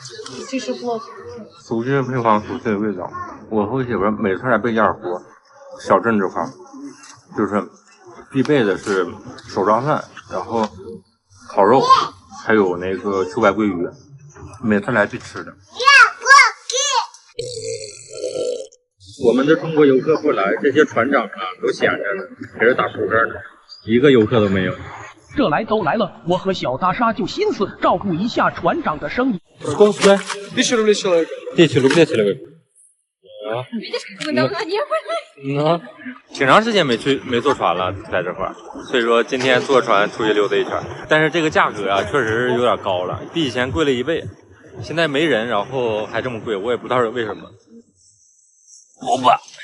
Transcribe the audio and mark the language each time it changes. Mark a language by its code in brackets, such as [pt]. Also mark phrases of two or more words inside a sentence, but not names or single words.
[zh] 熟悉的配方，熟悉的味道。我和我媳妇每次来贝加尔湖小镇这块，就是必备的是手抓饭，然后烤肉，还有那个秋白鲑鱼，每次来必吃的。我们的中国游客不来，这些船长啊都闲着呢，在这打扑克呢，一个游客都没有。这来都来了，我和小大沙就心思照顾一下船长的生意。 [ru] 10 рублей человек. 10 рублей человек. [zh] 挺长时间没坐船了，在这块儿，所以说今天坐船出去溜达一圈。但是这个价格啊，确实是有点高了，比以前贵了1倍。现在没人，然后还这么贵，我也不知道是为什么。好吧。